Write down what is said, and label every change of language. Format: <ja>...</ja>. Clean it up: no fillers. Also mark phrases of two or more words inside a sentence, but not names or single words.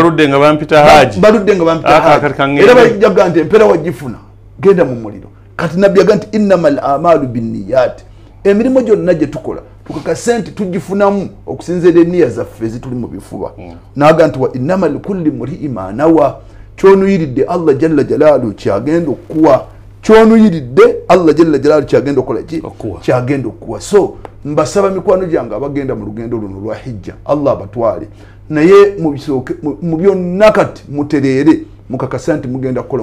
<lg>baludde nga bampita haji era bajjaga nti empera wagifuna genda mu muliro kati nabbi yaga nti</lg> <ar>إنما الأعمال بالنيات</ar> <lg>emirimu gyonna gye tukola tukakase nti tugifunamu okusinziira enniya zaffe ezituli mu bifuba naga nti</lg> <ar>وإنما لكل امرئ ما نوى</ar> <lg>kyonuyiridde</lg> <ar>الله جل جلاله</ar> <lg>kyagenda okuwa kyonuyiridde</lg> <ar>الله جل جلاله</ar> <lg>kyagenda okukola ki kyagenda okuwa so mbasaba mikwano gyange abagenda mu lugendo luno lwa hijja Allah abatwale naye mu byonna kati mutereere mukakasa nti mugenda kukola</lg>